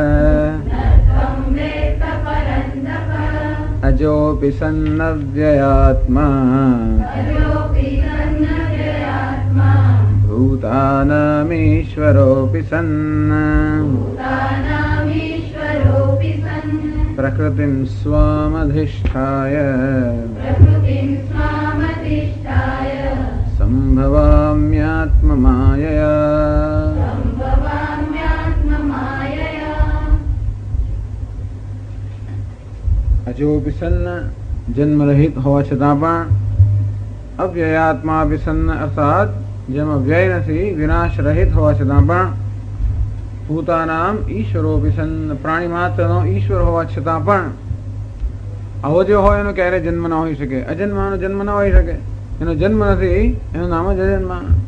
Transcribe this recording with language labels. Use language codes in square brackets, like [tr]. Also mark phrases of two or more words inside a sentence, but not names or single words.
[sa] अजोऽपि सन्नव्ययात्मा भूतानामीश्वरोऽपि सन् प्रकृतिं स्वामधिष्ठाय सम्भवाम्यात्ममायया। अजोऽपि सन्न [gu] જન્મ રહિત હોવા छતાં પણ [sa] અવ્યયાત્મા સન્ન [gu] અર્થાત જેમાં વ્યય નથી, વિનાશ રહિત હોવા છતાં પણ [sa] ભૂતાનામ ઈશ્વરોપી સન્ન [gu] પ્રાણી માત્રનો ઈશ્વર હોવા છતાં પણ આવો જે હોય એનો ક્યારેય જન્મ ન હોઈ શકે. અજન્માનો જન્મ ન હોઈ શકે. એનો જન્મ નથી એનું નામ જ અજન્મા.